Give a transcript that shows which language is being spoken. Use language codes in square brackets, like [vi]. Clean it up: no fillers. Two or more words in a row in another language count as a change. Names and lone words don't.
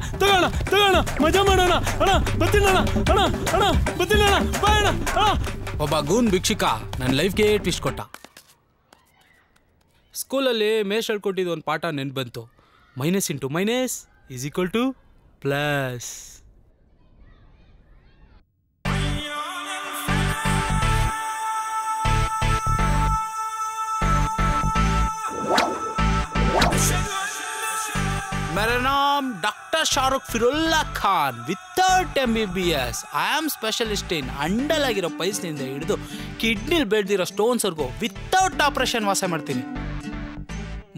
[kn] ತಗೋಣ, ಮಜಾ ಮಾಡೋಣ ಅಣ್ಣ. ಬರ್ತೀನಿ ಅಣ್ಣ, ಬರ್ತೀನಿ ಅಣ್ಣ, ಬಾಯ್ ಅಣ್ಣ. ಒಬ್ಬ ಗೂನ್ ಭಿಕ್ಷಿಕ ನನ್ನ ಲೈಫ್ಗೆ ಟ್ವಿಸ್ಟ್ ಕೊಟ್ಟ. ಸ್ಕೂಲಲ್ಲಿ ಮೇಷ್ ಹೇಳ್ಕೊಟ್ಟಿದ್ದು ಒಂದು ಪಾಠ ನೆನ್ಪು ಬಂತು. [en] minus into minus is equal to plus. [hi] मेरा नाम डॉक्टर शाहरुख फिरुल्ला खान विथೌಟ್ MBBS. [en] I am specialist in [kn] ಅಂಡಲ್ ಆಗಿರೋ ಪೈಲ್ಸ್ನಿಂದ ಹಿಡಿದು ಕಿಡ್ನಿಲ್ ಬೆಳೆದಿರೋ ಸ್ಟೋನ್ಸ್ವರೆಗೂ [en] without operation [kn] ವಾಸ ಮಾಡ್ತೀನಿ.